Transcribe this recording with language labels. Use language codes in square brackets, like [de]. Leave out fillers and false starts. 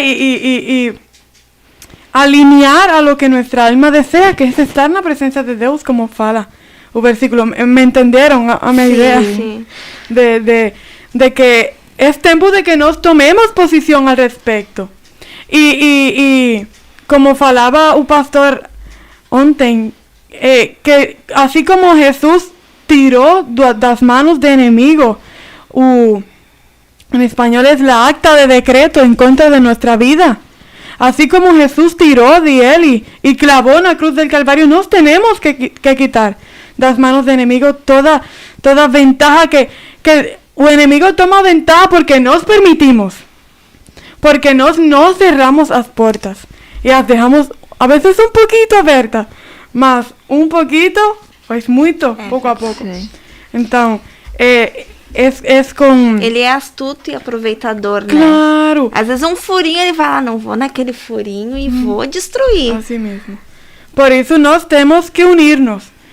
[es] Y alinear a lo que nuestra alma desea, que es estar [pt] na presencia de Deus, como fala o versículo. Me entenderam a minha ideia? Sim. De que é tempo de que nós tomemos posição al respecto. E como falava o pastor ontem, que assim como Jesus tirou das manos do inimigo [es] en español es la acta de decreto en contra de nuestra vida. Así como Jesús tiró de él y clavó en la cruz del Calvario, nos tenemos que quitar das manos del enemigo toda ventaja que el enemigo toma ventaja porque nos permitimos, porque nos cerramos las puertas y las dejamos a veces un poquito abiertas, mas un poquito, pues mucho, poco a poco. [pt] Sim. Então, é com... Ele é astuto e aproveitador, né? Claro, Às vezes um furinho ele vai lá, não vou naquele furinho e vou destruir. [es] así mismo. Por eso nos tenemos que unirnos.